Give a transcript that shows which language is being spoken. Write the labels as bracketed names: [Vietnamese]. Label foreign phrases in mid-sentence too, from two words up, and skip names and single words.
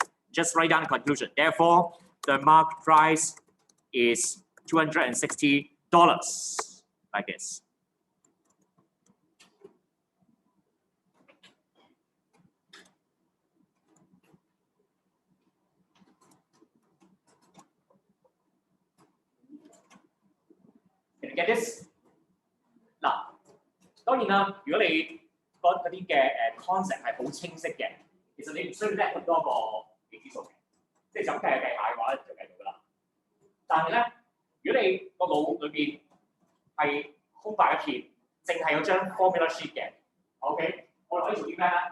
[English] So just write down the conclusion. Therefore, the market price is $260 like this. Can you get this？ [Cantonese] 嗱，當然啦，如果你嗰啲嘅concept 係好清晰嘅，其實你唔需要叻咁多個未知數嘅，即係就咁計下嘅話咧就計到㗎啦。但係咧，如果你個腦裏邊係空白一片，淨係有張 [English] formula sheet [Cantonese] 嘅 ，OK， 我哋可以做啲咩咧？